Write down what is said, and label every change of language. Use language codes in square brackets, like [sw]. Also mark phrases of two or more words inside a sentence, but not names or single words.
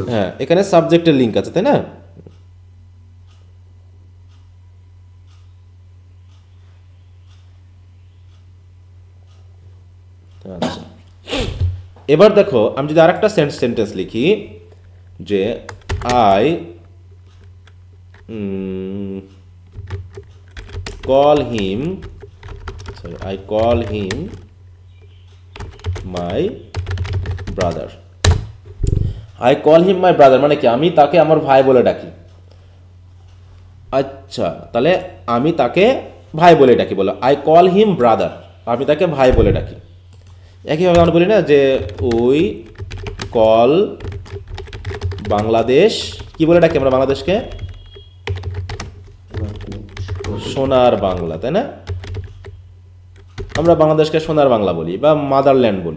[bn] হ্যাঁ, এখানে সাবজেক্টের লিঙ্ক আছে, তাই না? আচ্ছা, এবার দেখো আমি যদি আরেকটা সেন্টেন্স লিখি যে [en] I call him I call him my brother. I call him my brother [bn] মানে কি আমি তাকে আমার ভাই বলে ডাকি। আচ্ছা, তাহলে আমি তাকে ভাই বলে ডাকি, বলো [en] I call him brother, [bn] আমি তাকে ভাই বলে ডাকি। একইভাবে আমরা বলি না যে [en] we call [bn] বাংলাদেশ, কি বলে ডাকি আমরা বাংলাদেশকে? সোনার বাংলা, তাই না? আমরা বাংলাদেশকে সোনার বাংলা বলি বা মাদারল্যান্ড বলি।